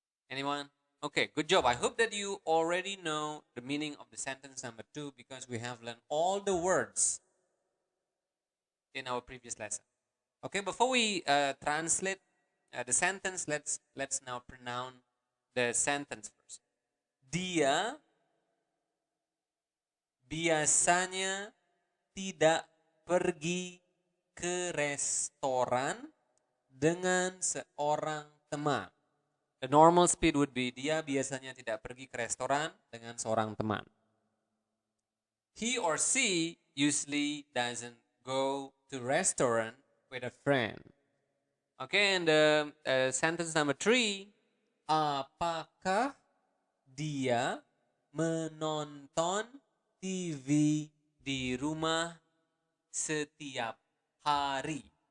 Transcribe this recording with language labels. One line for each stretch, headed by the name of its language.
English: Anyone? Okay, good job. I hope that you already know the meaning of the sentence number two because we have learned all the words in our previous lesson. Okay, before we translate the sentence. Let's now pronounce the sentence first.
Indonesian: Dia biasanya tidak pergi ke restoran dengan seorang teman.
English: The normal speed would be
Indonesian: dia biasanya tidak pergi ke restoran dengan seorang teman.
English: He or she usually doesn't go to restaurant with a friend. Okay, and sentence number 3.
Indonesian: Apakah dia menonton TV di rumah setiap hari?